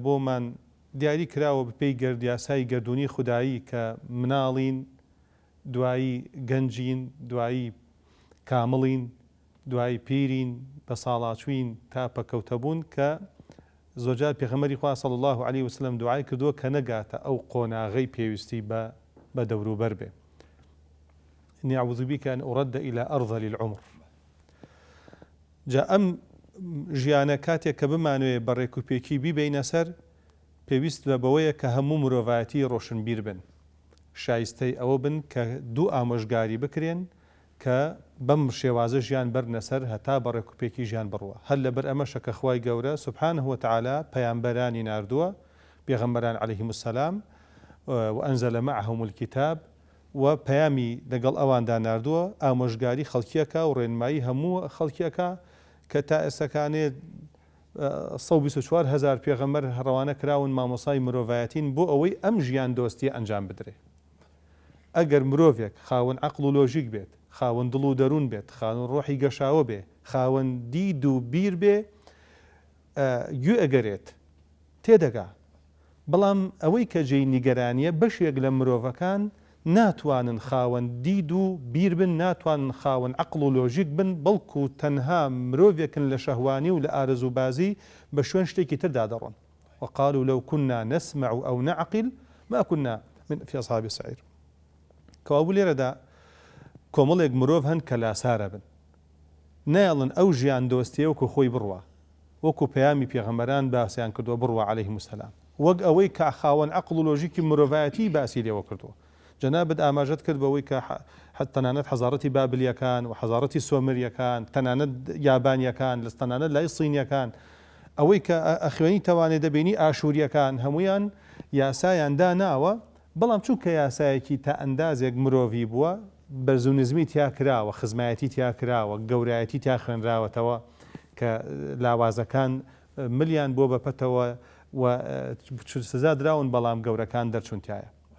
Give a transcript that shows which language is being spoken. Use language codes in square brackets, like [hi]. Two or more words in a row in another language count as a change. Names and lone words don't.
[ckb] بۆمان دیاری کراوە بپێی گەردیاسای گەردونی خودایی کە مناڵین دوایی گەنجین دوایی کامڵین دوایی پیرین بە ساڵاچوین تا پەکەوتەبوون کە زۆرجار پێغەمبەری خوا [ar] صلی الله علیه وسلم [ckb] دوعای کردووە کە نەگاتە ئەو قۆناغەی پێویستی بە دەوروبەر بێ [ar] إني أعوذ بك أن أرد إلى أرذل العمر. [ckb] جا ئەم ژیانە کاتێک کە بمانوێ بەڕێک و پێکی بیبینە سەر پێویست بە بەوەیە کە هەموو مرۆڤایەتی ڕۆشنبیر بن شایستەی ئەوە بن کە دوو ئامۆژگاری بکرێن کە بەم شێوازە ژیان بەرنە سەر هەتا بەڕێک و پێکی ژیان بڕوە هەر لەبەر ئەمەشە کە خوای گەورە [ar] سبحانه وتعالى [ckb] پەیامبەرانی ناردووە پێغەمبەران [ar] عەلەیهیم السەلام وأنزل معهم الكتاب [ckb] و پەیامی لەگەڵ ئەواندا ناردووە ئامۆژگاری خەڵکیەکە و ڕێنمایی هەموو خەڵکیەکە کە تا ئێستاکانێ 124,000 پێغەمبەر ڕەوانە کراون مامۆسای مرۆڤایەتین بۆ ئەوەی ئەم ژیان دۆستی ئەنجام بدرێ. ئەگەر مرۆڤێک خاوەن عەقڵ و لۆژیک بێت خاوەن دڵ و دەروون بێت، خاوەن ڕۆحی گەشاوە بێ، خاوەن دید و بیر بێ، گوێ ئەگەرێت تێدەگا. بەڵام ئەوەی کە جێی نیگەرانیە بەشێک لە مرۆڤەکان ناتوانن خاوەن دید و بیر بن، ناتوانن خاوەن عەقڵ و لۆژیک بن، بەڵکو تەنها مرۆڤێکن لە شەهوانی و لە ئارەزوبازی بە شوێن شتێکی تردا دەڕۆن. [ar] وقالوا لو كنا نسمع أو نعقل ما كنا في أصحاب السعير. [ckb] کەوابوو لێرەدا کۆمەڵێک مرۆڤ هەن کە لاسارە بن، نایڵن ئەو ژیان دۆستیە وەکو خۆی بڕوە، وەکو پەیامی پێغەمبەران باسییان کردووە بڕوە [ar] عەلەیهیمو السەلام، [ckb] وەک ئەوەی کە خاوەن عەقڵ و لۆژیکی مرۆڤایەتی باسی لێوە کردووە. جەنابەت ئاماژەت کرد بەوەی کە تەنانەت حەزارەتی بابلیەکان و حەزارەتی سۆمریەکان، تەنانەت یابانیەکان، لە تەنانەت لای سینیەکان، ئەوەی کە ئەخوێنی تەوانێ دەبینی ئاشووریەکان هەمویان یاسایان داناوە، بەڵام چونکە یاسایەکی تا ئەندازێک مرۆڤی بووە، بەرزونزمی تیا کراوە، خزمایەتی تیا کراوە، گەورایەتی تیا خوێنراوەتەوە کە لاوازەکان ملیان بۆ بەپەتەوە و سزا دراون، بەڵام گەورەکان دەرچونتایە.